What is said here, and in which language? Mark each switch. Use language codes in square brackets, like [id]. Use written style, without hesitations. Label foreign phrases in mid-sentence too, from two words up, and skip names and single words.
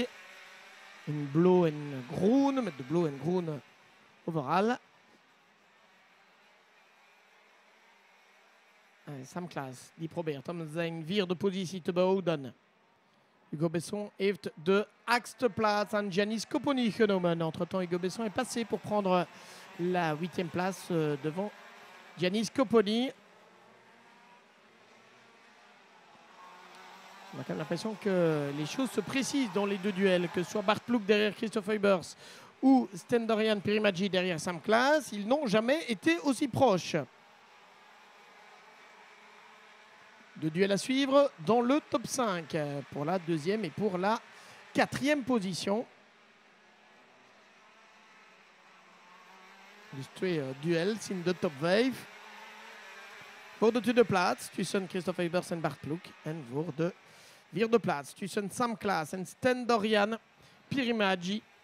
[nl] In blauw en groen, met de blauw en groen overal. Sam Klaas die probeert om zijn 4e positie te behouden. Hugo Besson heeft de 8e plaats aan Gianni Scoponi genomen. [fr] Entre-temps, Hugo Besson est passé pour prendre la 8e place devant Gianni Scoponi. On a quand même l'impression que les choses se précisent dans les 2 duels, que ce soit Bart Ploeg derrière Christophe Huybers ou Sten Dorian Pirimaggi derrière Sam Klaas, ils n'ont jamais été aussi proches. 2 duels à suivre dans le top 5 pour la 2e et pour la 4e position. [nl] Dus 2 duels in de top 5. Voor de tweede plaats tussen Christophe Huybers en Bart Ploeg. En voor de 4e plaats tussen Sam Klaas en Sten Dorian Pirimaggi.